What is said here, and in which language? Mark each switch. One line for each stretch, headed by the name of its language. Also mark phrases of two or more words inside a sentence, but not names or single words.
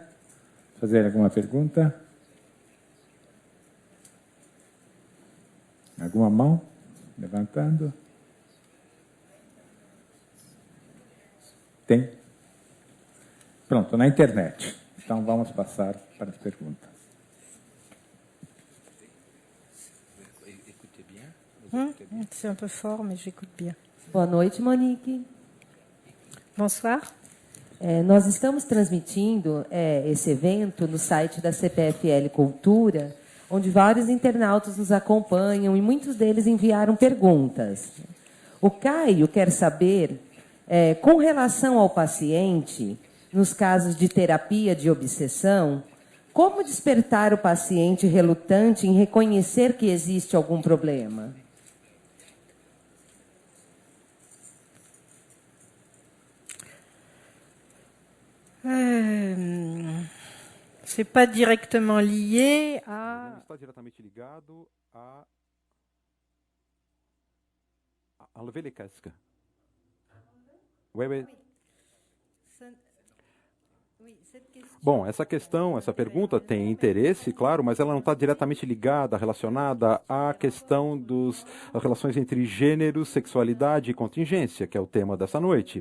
Portuguese: Fazer alguma pergunta? Alguma mão? Levantando? Tem? Pronto, na internet. Então, vamos passar para as perguntas.
French: C'est un peu fort, mais j'écoute bien.
Portuguese: Boa noite, Monique.
French: Bonsoir.
Portuguese: Nós estamos transmitindo esse evento no site da CPFL Cultura, onde vários internautas nos acompanham e muitos deles enviaram perguntas. O Caio quer saber, com relação ao paciente, nos casos de terapia de obsessão, como despertar o paciente relutante em reconhecer que existe algum problema?
French: C'est pas directement lié à...
Portuguese: Não está diretamente ligado à Alvelecasca. Bom, essa pergunta tem interesse, claro, mas ela não está diretamente ligada, relacionada à questão das relações entre gênero, sexualidade e contingência, que é o tema dessa noite.